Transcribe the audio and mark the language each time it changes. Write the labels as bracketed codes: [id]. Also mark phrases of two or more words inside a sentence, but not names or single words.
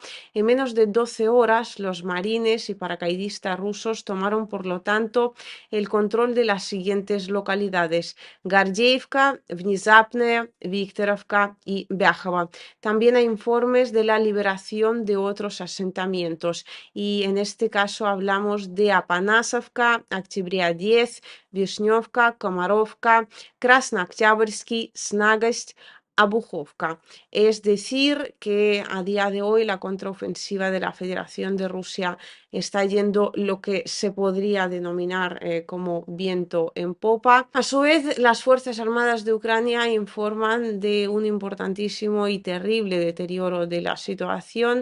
[es] En menos de 12 horas los marines y paracaidistas rusos tomaron por lo tanto el control de las siguientes localidades: Gardievka, Внезапная, Viktorovka y Vyakhovo. También hay informes de la liberación de otros asentamientos y en este caso hablamos de Apanasovka, Октября 10, Вишневка, Komarovka, Krasnooktябрьский, Snagast, a Bujovka. Es decir, que a día de hoy la contraofensiva de la Federación de Rusia está yendo lo que se podría denominar como viento en popa. A su vez, las Fuerzas Armadas de Ucrania informan de un importantísimo y terrible deterioro de la situación.